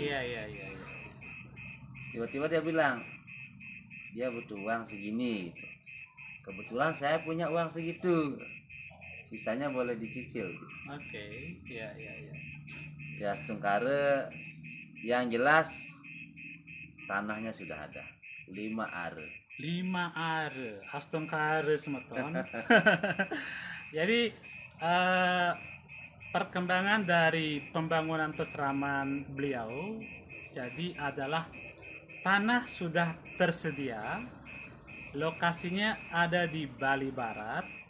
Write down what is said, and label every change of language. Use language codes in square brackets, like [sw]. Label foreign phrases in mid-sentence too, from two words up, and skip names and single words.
[id] Tiba-tiba dia bilang dia butuh uang segini gitu. Kebetulan saya punya uang segitu, sisanya boleh dicicil. Ya setungkare yang jelas tanahnya sudah ada 5 are. 5 are, [ban] Astong kare semeton. [id] Jadi perkembangan dari pembangunan peseraman beliau jadi adalah tanah sudah tersedia, lokasinya ada di Bali Barat,